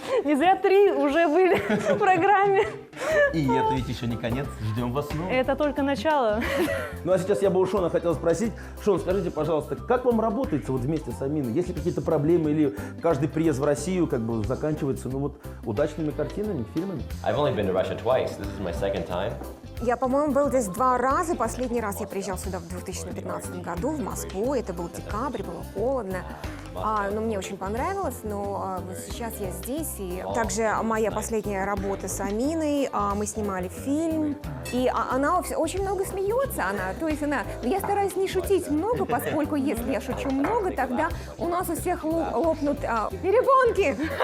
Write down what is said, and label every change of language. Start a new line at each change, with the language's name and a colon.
Russian: Не зря 3 уже были в программе. И это ведь еще не конец, ждем вас снова. Это только начало. Ну а сейчас я бы у Шона хотел спросить. Шон, скажите, пожалуйста, как вам работается вот вместе с Аминой? Есть ли какие-то проблемы или каждый приезд в Россию как бы заканчивается, ну вот, удачными картинами, фильмами?
English: I've only been to Russia twice. This is my second time.
Russian: Я, по-моему, был здесь 2 раза. Последний раз я приезжал сюда в 2015 году, в Москву. Это был декабрь, было холодно. Но мне очень понравилось, но вот сейчас я здесь. И также моя последняя работа с Аминой, мы снимали фильм. И она очень много смеется, то есть я стараюсь не шутить много, поскольку если я шучу много, тогда у нас у всех лопнут перепонки.